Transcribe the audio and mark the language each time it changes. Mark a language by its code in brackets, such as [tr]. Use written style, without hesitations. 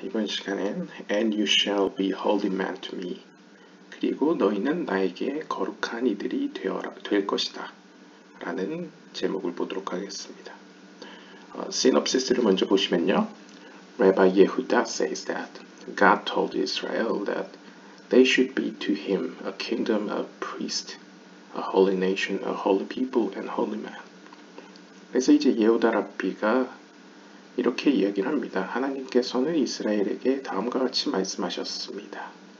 [ko] 이번 시간엔 [en] And you shall be holy man to me. [ko] 그리고 너희는 나에게 거룩한 이들이 될 것이다. 라는 제목을 보도록 하겠습니다. 시놉시스를 먼저 보시면요. [en] Rabbi Yehuda says that God told Israel that they should be to him a kingdom of priests, a holy nation, a holy people, and holy man. [ko] 그래서 이제 예후다 랍비가 이렇게 이야기를 합니다. 하나님께서는 이스라엘에게 다음과 같이 말씀하셨습니다.